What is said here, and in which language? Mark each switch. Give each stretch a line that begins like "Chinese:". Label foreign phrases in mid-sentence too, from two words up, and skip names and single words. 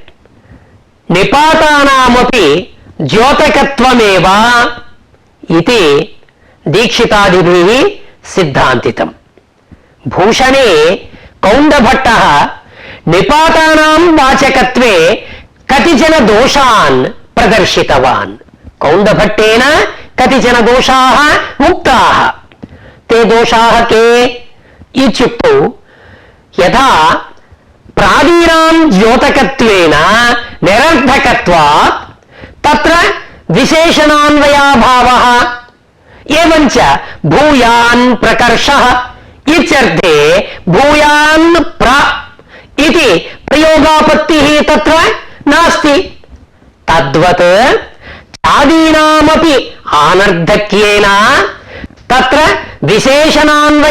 Sanskrit: నిపాతానామపి ద్యోతకత్వమేవ ఇది దీక్షితాదిభిః సిద్ధాంతితం భూషణే కౌండభట్టః నిపాతానాం వాచకత్వే కతిచన దోషాన్ ప్రదర్శితవాన్ కౌండభట్టేన కతిచన దోషాः ఉక్తాः ते దోషాः के इत्युक्तौ यथा ప్రాదీనాం ద్యోతకత్వేన నిరర్ధకత్వాత్ తత్ర విశేషణాన్వయాభావः ఏవంచ భూయాన్ ప్రకర్షః ఇత్యర్థే భూయాన్ ప్ర इति ప్రయోగాపత్తిః తత్ర నాస్తి తద్వత్ చాదీనామపి ఆనర్ధక్యేన తత్ర విశేషణాన్వయ